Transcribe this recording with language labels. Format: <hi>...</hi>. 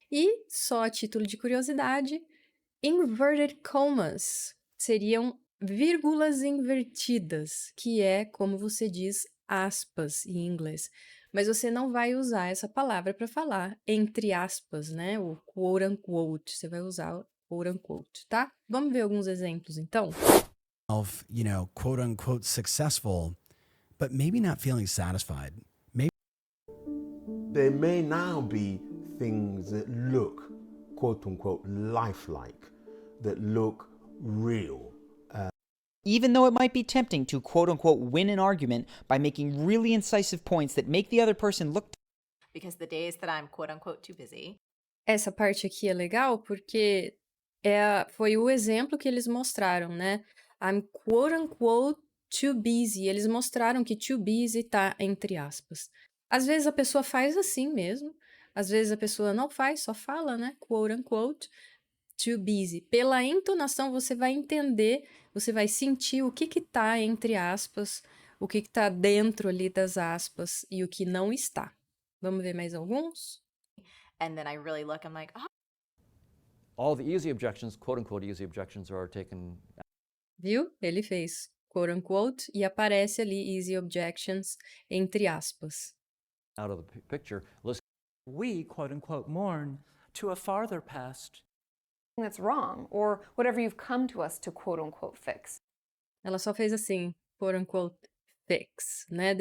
<pt>E, só a título de curiosidade, inverted commas seriam vírgulas invertidas, que é como você diz aspas em inglês. Mas você não vai usar essa palavra para falar entre aspas, né? O quote unquote, você vai usar o quote unquote, tá? Vamos ver alguns exemplos, então?</pt> <en>Quote unquote successful, but maybe not feeling satisfied. There may now be things that look, quote unquote, lifelike, that look real. Even though it might be tempting to quote unquote win an argument by making really incisive points that make the other person look because the days that I'm quote unquote too busy.</en> <pt>Essa parte aqui é legal porque foi o exemplo que eles mostraram, né?</pt> <en>I'm quote unquote too busy.</en> <pt>Eles mostraram que too busy tá entre aspas. Às vezes a pessoa faz assim mesmo, às vezes a pessoa não faz, só fala, né?</pt> <en>Quote unquote too busy.</en> <pt>Pela entonação você vai entender, você vai sentir o que tá entre aspas, o que tá dentro ali das aspas e o que não está. Vamos ver mais alguns?</pt> <en>And then I really look, I'm like, oh. All the easy objections, quote unquote easy objections, are taken.</en> <pt>Viu? Ele fez quote unquote e aparece ali easy objections entre aspas.</pt> <en>Out of the picture. We, quote unquote, mourn to a farther past. That's wrong, or whatever you've come to us to quote unquote fix.</en> <pt>Ela só fez assim,</pt> <en>quote unquote fix,</en> <pt>né?</pt>